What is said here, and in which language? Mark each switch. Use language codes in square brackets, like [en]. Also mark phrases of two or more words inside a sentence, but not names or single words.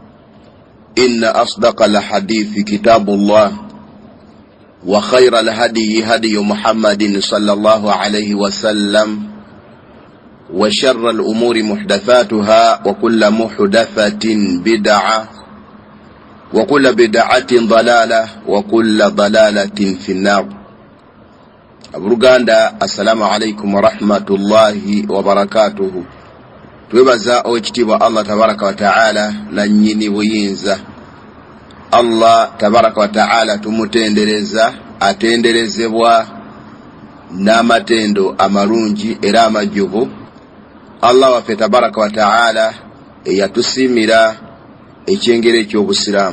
[ar] إن أصدق الحديث كتاب الله وخير الهدي هدي محمد صلى الله عليه وسلم وشر الأمور محدثاتها وكل محدثة بدعة وكل بدعة ضلالة وكل ضلالة في النار. Aburuganda, السلام عليكم ورحمة الله وبركاته. [lg] Twebaza owekitiibwa Allah [ar] تبارك وتعالى [lg] na nnyini buyinza. Allah [ar] تبارك وتعالى [lg] tumutendereza, atenderezebwa n'amatendo amalungi era amajjuvu. Allah waffe [ar] تبارك وتعالى [lg] eyatusiimira ekyengero eky'obusiraamu.